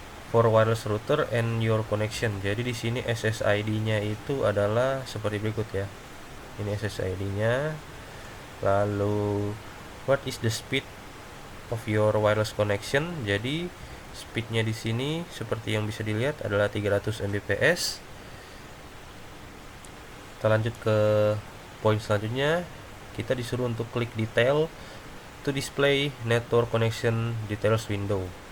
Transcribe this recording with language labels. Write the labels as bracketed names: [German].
[English] for wireless router and your connection. [Indonesian] Jadi di sini SSID-nya itu adalah seperti berikut ya. Ini SSID-nya. Lalu [English] what is the speed of your wireless connection? [Indonesian] Jadi speednya di sini seperti yang bisa dilihat adalah 300 Mbps. Kita lanjut ke poin selanjutnya. Kita disuruh untuk klik detail [English] to display network connection details window.